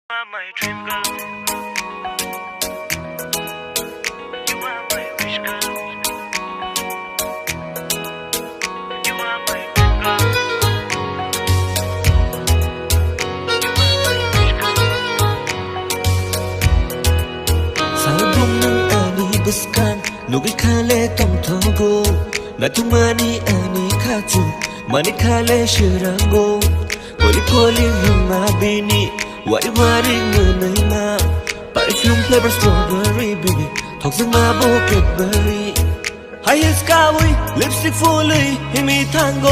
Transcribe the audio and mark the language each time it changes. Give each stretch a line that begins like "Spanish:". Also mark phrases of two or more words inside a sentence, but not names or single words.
English: my dream girl. You are my wish girl. You are my dream girl. You are my wish girl.
Kok Borok: Sabung ani buskan nugi khale tom thogo na tumani ani khachu mani khale shirango poli poli huma bini wai wari ngai ma
English: perfume flavor strawberry baby
Kok Borok: thok sang ma bo
English: blackberry high heels
Kok Borok: kawi
English: lipstick fully
Kok Borok: himi tango